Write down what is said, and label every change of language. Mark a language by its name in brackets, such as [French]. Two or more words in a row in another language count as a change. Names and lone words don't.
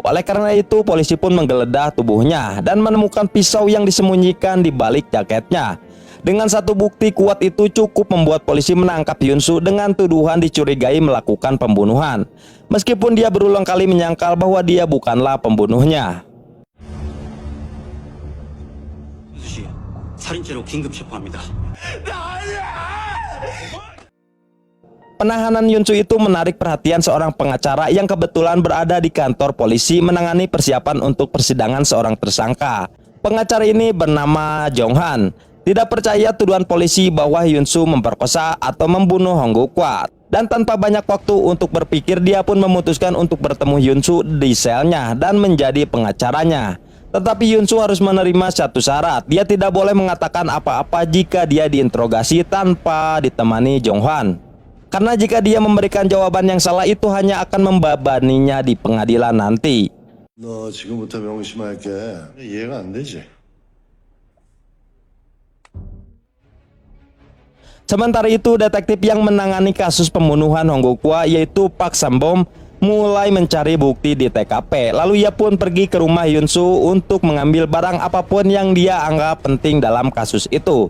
[Indonesian] Oleh karena itu, polisi pun menggeledah tubuhnya dan menemukan pisau yang disembunyikan di balik jaketnya. Dengan satu bukti kuat itu cukup membuat polisi menangkap Hyun-soo dengan tuduhan dicurigai melakukan pembunuhan. Meskipun dia berulang kali menyangkal bahwa dia bukanlah pembunuhnya. [Korean] 살인죄로 긴급 체포합니다. [Indonesian] Penahanan Hyun-soo itu menarik perhatian seorang pengacara yang kebetulan berada di kantor polisi menangani persiapan untuk persidangan seorang tersangka. Pengacara ini bernama Jong-han. Tidak percaya tuduhan polisi bahwa Hyun-soo memperkosa atau membunuh Hong Guk-hwa. Dan tanpa banyak waktu untuk berpikir, dia pun memutuskan untuk bertemu Hyun-soo di selnya dan menjadi pengacaranya. Tetapi Hyun-soo harus menerima satu syarat. Dia tidak boleh mengatakan apa-apa jika dia diinterogasi tanpa ditemani Jong-han. Karena jika dia memberikan jawaban yang salah, itu hanya akan membebaninya di pengadilan nanti. [Korean] 너 지금부터 명심할게. 이해가 안 되지? [Indonesian] Sementara itu, detektif yang menangani kasus pembunuhan Hong Guk-hwa yaitu Park Sam-bom mulai mencari bukti di TKP. Lalu ia pun pergi ke rumah Hyun-soo untuk mengambil barang apapun yang dia anggap penting dalam kasus itu.